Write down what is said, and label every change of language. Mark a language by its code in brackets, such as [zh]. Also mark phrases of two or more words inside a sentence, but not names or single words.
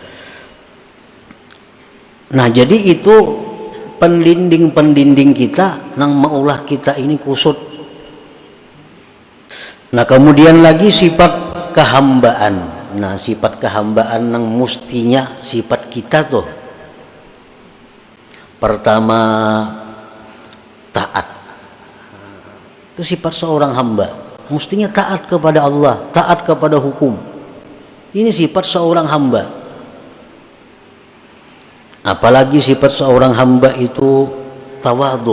[bjn] Nah, jadi itu pendinding kita nang maulah kita ini kusut. [id] Nah, kemudian lagi sifat kehambaan. [bjn] Nah, sifat kehambaan nang mustinya sifat kita tuh. [id] Pertama, taat. Itu sifat seorang hamba. Mestinya taat kepada Allah, taat kepada hukum. Ini sifat seorang hamba. Apalagi sifat seorang hamba itu tawadhu.